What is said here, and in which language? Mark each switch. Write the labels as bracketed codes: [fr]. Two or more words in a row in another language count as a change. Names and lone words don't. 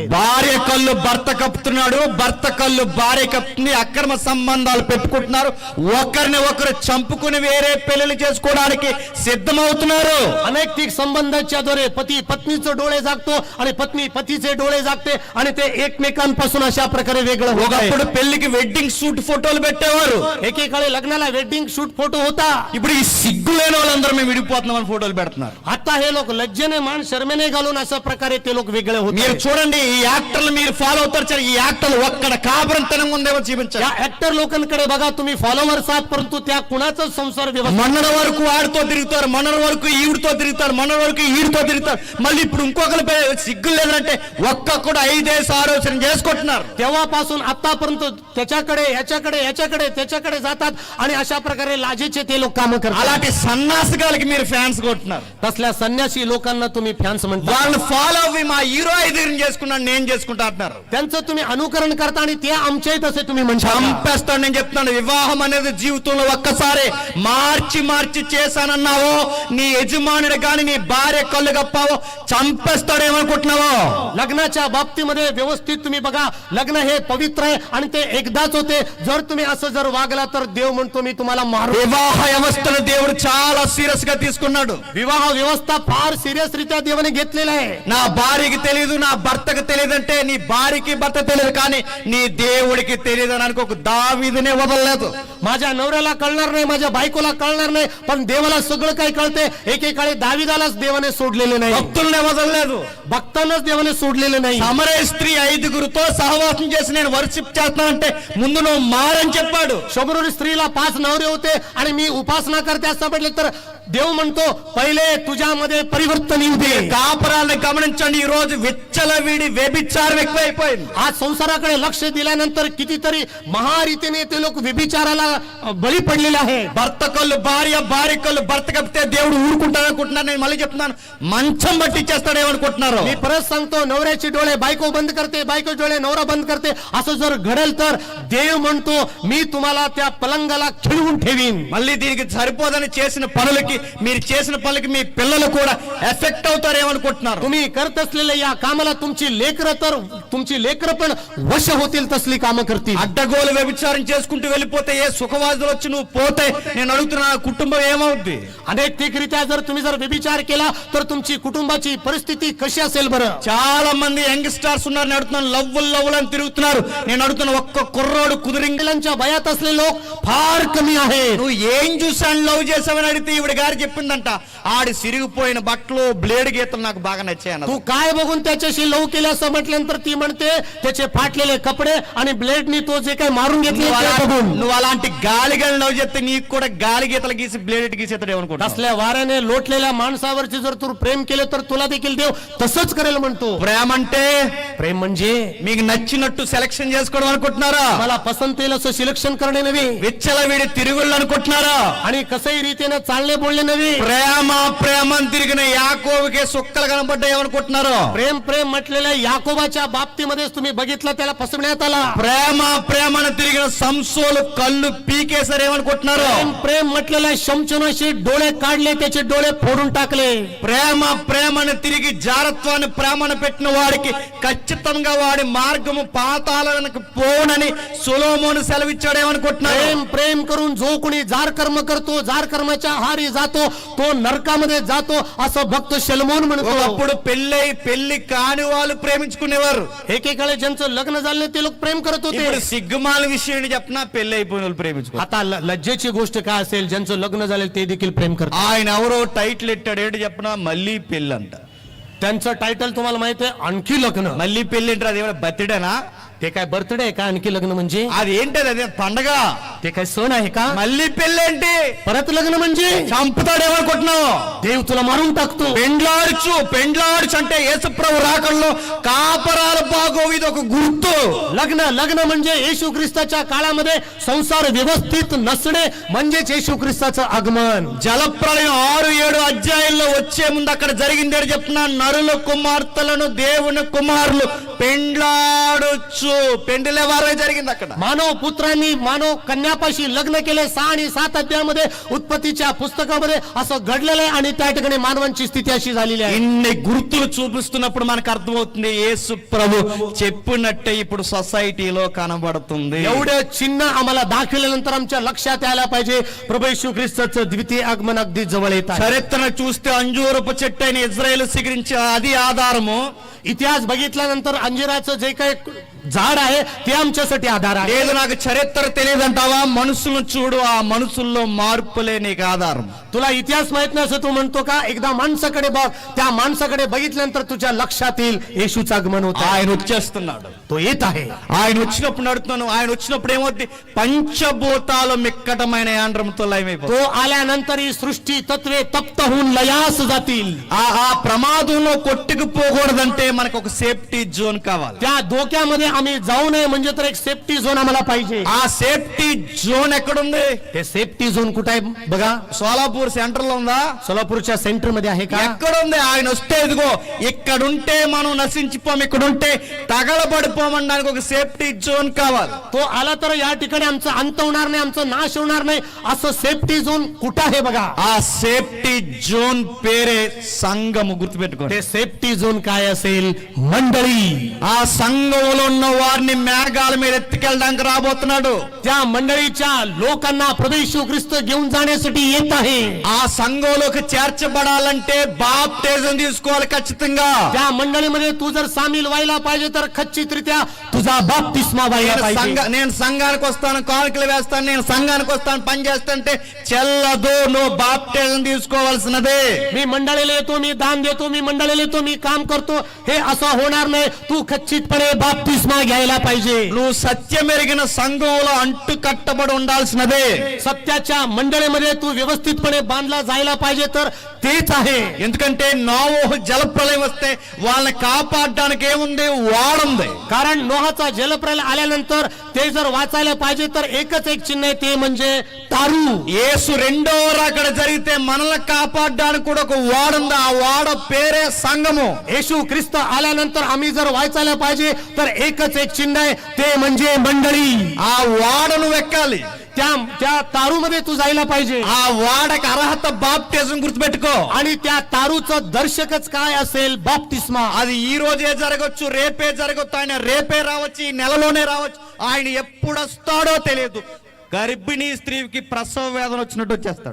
[te] భార్య కళ్ళు భర్త కప్పుతున్నాడు, భర్త కళ్ళు భార్య కప్పుతుంది, అక్రమ సంబంధాలు పెట్టుకుంటున్నారు, ఒకరిని ఒకరు చంపుకుని వేరే పెళ్లి చేసుకోవడానికి సిద్ధమవుతున్నారు. [mr] अनैतिक संबंधाच्या द्वारे पती पत्नीचे डोळे जागतो आणि पत्नी पतीचे डोळे जागते आणि ते एकमेकांपासून अशा प्रकारे वेगळं होत आहे. [te] ఒకప్పుడు పెళ్లికి [en] wedding shoot photos [te] పెట్టేవారు, [mr] एकेकाळी लग्नाला [en] wedding shoot photo [mr] होता. [te] ఇప్పుడు ఈ సిగ్గు లేని వాళ్ళందరూ మేము విడిపోతున్నామని ఫోటోలు పెడుతున్నారు. [mr] आता हे लोक लज्जेने मान शर्मेने घालून अशा प्रकारे ते लोक वेगळे होत [te] మీరు [mr] आहेत. [te] చూడండి, ఈ యాక్టర్లు మీరు ఫాలో అవుతారు సరే, ఈ యాక్టర్లు ఒక్కడ కాపురంతనం ఉందేమో చూపించారు. [mr] या ऍक्टर लोकांकडे बघा, तुम्ही फॉलोवर्स आहात परंतु त्या कुणाचा संसार व्यवस्थित [te] మొన్నటి వరకు వాడితో తిరుగుతారు, మొన్నటి వరకు ఈవిడితో తిరుగుతారు, మొన్నటి వరకు ఈడితో తిరుగుతారు, మళ్ళీ ఇప్పుడు ఇంకొకరి సిగ్గు లేదంటే ఒక్కొక్కడు 5-6 ఆలోచన చేసుకుంటున్నారు. [mr] तेव्हापासून आतापर्यंत त्याच्याकडे याच्याकडे याच्याकडे त्याच्याकडे जातात आणि अशा प्रकारे लाजेचे ते लोक काम करतात. [te] అలాంటి సన్నాసగాలకి మీరు ఫ్యాన్స్ కొట్టున్నారు. [mr] तसल्या संन्यासी लोकांना तुम्ही फॅन्स म्हणता. [te] వాళ్ళని ఫాలో అవ్వి మా హీరో ఐదుగురిని చేసుకున్నాను నేను చేసుకుంటా అంటున్నారు. [mr] त्यांचं तुम्ही अनुकरण करता आणि ते आमचे तसे तुम्ही म्हणता. [te] చంపేస్తాడు. నేను చెప్తాను, వివాహం అనేది జీవితంలో ఒక్కసారి మార్చి మార్చి చేశానన్నావో, నీ యజమానుడు గాని నీ భార్య కళ్ళు కప్పావో చంపేస్తాడేమనుకుంటున్నావో. [mr] लग्नाच्या बाबतीमध्ये व्यवस्थित तुम्ही बघा, लग्न हे पवित्र आहे आणि ते एकदाच होते. जर तुम्ही असं जर वागला तर देव म्हणतो मी तुम्हाला मारू. [te] వివాహ వ్యవస్థను దేవుడు చాలా సీరియస్ గా తీసుకున్నాడు. [mr] विवाह व्यवस्था फार सिरियस रित्या देवाने घेतलेला आहे. [te] నా భార్యకి తెలియదు, నా భర్తకి తెలియదు అంటే నీ భార్యకి భర్త తెలియదు, కానీ నీ దేవుడికి తెలియదు అని అనుకో. దావీదునే వదలలేదు. [mr] माझ्या नवऱ्याला कळणार नाही, माझ्या बायकोला कळणार नाही, पण देवाला सगळं काही कळते. एकेकाळी दाविदालाच देवाने सोडलेले नाही, [te] భక్తుల్నే వదలలేదు. [mr] भक्तांनाच देवाने सोडलेले नाही. [te] సమరే స్త్రీ 5గురితో సహవాసం చేసి నేను వర్షిప్ చేస్తానంటే ముందు నువ్వు మారని చెప్పాడు. [mr] शंभर स्त्रीला 5 नवरे होते आणि मी उपासना करते असं म्हटलं तर देव म्हणतो पहिले तुझ्यामध्ये परिवर्तन येऊ दे. [te] కాపురాలను గమనించండి, ఈ రోజు విచ్చలవిడి వ్యభిచారం ఎక్కువైపోయింది. [mr] आज संसाराकडे लक्ष दिल्यानंतर कितीतरी महारीतीने ते लोक व्यभिचाराला बळी पडलेले आहे. [te] భర్త కళ్ళు భార్య, భార్య కళ్ళు భర్త కప్పితే దేవుడు ఊరుకుంటాడు అనుకుంటున్నారు. నేను మళ్ళీ చెప్తున్నాను, మంచం బట్టి చేస్తాడు ఏమనుకుంటున్నారు. [mr] मी परत सांगतो, नवऱ्याचे डोळे बायको बंद करते, बायको डोळे नवरा बंद करते, असं जर घडेल तर देव म्हणतो मी तुम्हाला त्या पलंगाला खिळवून ठेवीन. [te] మళ్ళీ దీనికి సరిపోదని చేసిన పనులకి, మీరు చేసిన పనులకి మీ పిల్లలు కూడా ఎఫెక్ట్ అవుతారేమనుకుంటున్నారు. [mr] तुम्ही करत असलेल्या या कामाला तुमची लेकरं पण वश होतील, तसली कामं करतील. [te] అడ్డగోలు వ్యభిచారం చేసుకుంటూ వెళ్ళిపోతే ఏ సుఖవాదులు వచ్చి నువ్వు పోతే నేను అడుగుతున్నా, కుటుంబం ఏమవుద్ది? [mr] अनैतिकरित्या जर तुम्ही जर व्यभिचार केला तर तुमची कुटुंबाची परिस्थिती कशी असेल बरं? [te] చాలా మంది [en] young stars [te] ఉన్నారు, నేను అడుగుతున్నాను, లవ్వులు అని తిరుగుతున్నారు. నేను అడుగుతున్నా, ఒక్క కుర్రోడు [mr] इंग्लंडच्या वयात असलेले लोक फार कमी आहेत. [te] నువ్వు ఏం చూసాను లవ్ చేసావని అడిగితే ఈవిడ గారు చెప్పిందంట, ఆడి సిరిగిపోయిన బట్టలు బ్లేడ్ గీతలు నాకు బాగా నచ్చాయన్న. [mr] तू काय बघून त्याच्याशी लव केलं असं म्हटल्यानंतर ती म्हणते त्याचे फाटलेले कपडे आणि ब्लेडनी तो जे काही मारून घेतले ते बघून. [te] నువ్వు అలాంటి గాలిగా లవ్ చేస్తే నీకు కూడా గాలి గీతలు గీసి బ్లేడ్ గీసేతాడు ఏమనుకుంటా. [mr] असल्या वाऱ्याने लोटलेल्या माणसावरची जर तू प्रेम केले तर तुला देखील देव तसंच करेल म्हणतो. [te] ప్రేమ అంటే [mr] प्रेम म्हणजे [te] మీకు నచ్చినట్టు సెలక్షన్ చేసుకోవడం అనుకుంటున్నారా? [mr] मला पसंत येईल असं सिलेक्शन करणे नव्हे [te] విచ్చలవిడి తిరుగుళ్ళు అనుకుంటున్నారా? [mr] आणि कसंही रीतीने चालणे बोलणे नव्हे. [te] ప్రేమ ప్రేమని తిరిగిన యాకోబుకే సుక్కలు కనబడ్డాయి ఏమనుకుంటున్నారు? [mr] प्रेम म्हटलेल्या याकोबाच्या बाबतीमध्येच तुम्ही बघितलं, त्याला फसवण्यात आला. [te] ప్రేమను తిరిగిన సంసోలు కళ్ళు పీకేశారు ఏమనుకుంటున్నారు? [mr] प्रेम म्हटलेल्या शमचनाशी डोळे काढले, त्याचे डोळे फोडून टाकले. [te] ప్రేమను తిరిగి జారత్వాన్ని ప్రేమను పెట్టిన వాడికి ఖచ్చితంగా వాడి మార్గము పాతాళానికి పోనని సొలొమోను సెలవిచ్చాడు ఏమనుకుంటున్నారు? [mr] प्रेम करून जो कोणी जार कर्म करतो, जार कर्माच्या आहारी जातो, तो नरकामध्ये जातो असं भक्त शलोमोन म्हणतो. [te] ఒకప్పుడు పెళ్లి కాని వాళ్ళు ప్రేమించుకునేవారు. [mr] एकेकाळी ज्यांचं लग्न झालं ते लोक प्रेम करत होते. [te] ఇప్పుడు సిగ్గుమాల విషయాన్ని చెప్పినా పెళ్లి అయిపోయిన వాళ్ళు ప్రేమించుకో. [mr] आता लज्जेची गोष्ट काय असेल, ज्यांचं लग्न झालं ते देखील प्रेम करतात. [te] ఆయన ఎవరో టైటిల్ ఎట్టాడు ఏంటి చెప్పినా, మళ్ళీ పెళ్లి అంట. [mr] त्यांचं टायटल तुम्हाला माहिती आहे, आणखी लग्न. [te] మళ్ళీ పెళ్లి అంటే అది ఏమైనా బర్త్డేనా? [mr] ते काय बर्थडे आहे का? आणखी लग्न म्हणजे [te] అది ఏంటది? అదే పండగ. [mr] ते काय सण आहे का? [te] మళ్ళీ పెళ్లి ఏంటి? [mr] परत लग्न म्हणजे [te] చంపుతాడేమనుకుంటున్నావు? [mr] देव तुला मारून टाकतो. [te] పెండ్లాడుచు అంటే యేసుప్రభు రాకల్లో కాపరాలు బాగోవు, ఇది ఒక గుర్తు. [mr] लग्न म्हणजे येशू ख्रिस्ताच्या काळामध्ये संसार व्यवस्थित नसणे म्हणजेच येशू ख्रिस्ताचं आगमन. [te] జలప్రళయం 6-7 అధ్యాయంలో వచ్చే ముందు అక్కడ జరిగింది చెప్తున్నా, నరుల కుమార్తెలను దేవుని కుమారులు పెండ్లాడొచ్చు. పెండ్లే వారమే జరిగింది అక్కడ. [mr] मानव पुत्रांनी मानव कन्यापाशी लग्न केले. 6 आणि 7 अध्यायामध्ये उत्पत्तीच्या पुस्तकामध्ये असं घडलेलं आहे आणि त्या ठिकाणी मानवांची स्थिती अशी झालेली आहे. [te] ఇన్ని గుర్తులు చూపిస్తున్నప్పుడు మనకు అర్థమవుతుంది యేసు ప్రభు చెప్పినట్టే ఇప్పుడు సొసైటీలో కనబడుతుంది. [mr] एवढे चिन्ह आम्हाला दाखवल्यानंतर आमच्या लक्षात यायला पाहिजे प्रभू येशू ख्रिस्ताचं द्वितीय आगमन अगदी जवळ येत आहे. [te] చరిత్రను చూస్తే అంజూరపు చెట్టు అయిన ఇజ్రాయేల్ స్వీకరించే అది ఆధారము. [mr] इतिहास बघितल्यानंतर अंजिराचं जे काही झाड आहे ते आमच्यासाठी आधार आहे. [te] లేదు నాకు చరిత్ర తెలియదంటావా? మనుషులను చూడు, ఆ మనుషుల్లో మార్పులే నీకు ఆధారం. [mr] तुला इतिहास माहित नाही असं तू म्हणतो का? एकदा माणसाकडे बघ, त्या माणसाकडे बघितल्यानंतर तुझ्या लक्षात येईल येशूचं आगमन होत आहे. [te] ఆయన వచ్చేస్తున్నాడు. [mr] तो येत आहे. [te] ఆయన వచ్చినప్పుడు నడుతున్నాను. ఆయన వచ్చినప్పుడు ఏమవుద్ది? పంచభూతాలు మిక్కటమైన యాండ్రంతో లయమైపోతాయి. [mr] तो आल्यानंतर ही सृष्टी तत्वे तप्त होऊन लयास जातील. [te] ఆ ప్రమాదంలో కొట్టుకుపోకూడదంటే మనకు ఒక [en] safety zone [te] కావాలి. [mr] त्या धोक्यामध्ये आम्ही जाऊ नये म्हणजे तर एक [en] safety zone [mr] आम्हाला पाहिजे. [te] ఆ [en] safety zone [te] ఎక్కడుంది? [mr] ते [en] safety zone [mr] कुठे आहे बघा? [te] సోలాపూర్ సెంటర్ లో ఉందా? [mr] सोलापूरच्या सेंटर मध्ये आहे का? [te] ఎక్కడుంది? ఆయన వస్తే ఇదిగో ఇక్కడుంటే మనం నశించిపోం, ఇక్కడుంటే తగలబడిపోమనడానికి ఒక [en] safety zone [te] కావాలి. [mr] तो आला तर या ठिकाणी आमचा अंत होणार नाही, आमचा नाश होणार नाही असं [en] safety zone [mr] कुठं आहे बघा? [te] ఆ [en] safety zone [te] పేరే సంఘము. గుర్తుపెట్టుకోండి. [mr] ते [en] safety zone [mr] काय असेल? मंडळी. [te] ఆ సంఘంలో ఉన్న వారిని మేఘాల మీద ఎత్తుకెళ్ళడానికి రాబోతున్నాడు. [mr] त्या मंडळीच्या लोकांना प्रभू येशू ख्रिस्त घेऊन जाण्यासाठी येत आहे. [te] ఆ సంఘంలోకి చేర్చబడాలంటే బాప్టిజం తీసుకోవాలి ఖచ్చితంగా. [mr] त्या मंडळीमध्ये तू जर सामील व्हायला पाहिजे तर खचितरित्या तुझा बाप्तिस्मा व्हायला पाहिजे. [te] నేను సంఘానికి వస్తాను, కానుకలు వేస్తాను, నేను సంఘానికి వస్తాను, పని చేస్తానంటే చెల్లదు. నువ్వు బాప్టిజం తీసుకోవాల్సినదే. [mr] मी मंडळीला येतो, मी दान देतो, मी मंडळीला येतो, मी काम करतो, हे असं होणार नाही. तू खचितपणे बाप्तिस्मा घ्यायला पाहिजे. [te] నువ్వు సత్యం ఎరిగిన సంఘంలో అంటు కట్టబడి ఉండాల్సినదే. [mr] सत्याच्या मंडळीमध्ये तू व्यवस्थितपणे बांधला जायला पाहिजे तर तेच आहे. [te] ఎందుకంటే నోవహు జలప్రలయం వస్తే వాళ్ళని కాపాడడానికి ఏముంది? వాడుంది. [mr] कारण नोहाचा जलप्रलय आल्यानंतर ते जर वाचायला पाहिजे तर एकच एक चिन्ह आहे, ते म्हणजे तारू. [te] యేసు రెండో రాకడ జరిగితే మనల్ని కాపాడడానికి కూడా ఒక వాడుంది. ఆ వాడ పేరే సంఘము. [mr] येशू ख्रिस्त आल्यानंतर आम्ही जर वाचायला पाहिजे तर एकच एक चिन्ह आहे, ते म्हणजे मंडळी. [te] ఆ వాడను ఎక్కాలి. [mr] त्या तारूमध्ये तू जायला पाहिजे. [te] ఆ వాడకి అర్హత బాప్టిజం. గుర్తుపెట్టుకో. [mr] आणि त्या तारूचं दर्शकच काय असेल? बाप्तिस्मा. [te] అది ఈ రోజే జరగచ్చు, రేపే జరగచ్చు, ఆయన రేపే రావచ్చు, ఈ నెలలోనే రావచ్చు. ఆయన ఎప్పుడు వస్తాడో తెలియదు. గర్భిణీ స్త్రీకి ప్రసవ వేదన వచ్చినట్టు వచ్చేస్తాడు.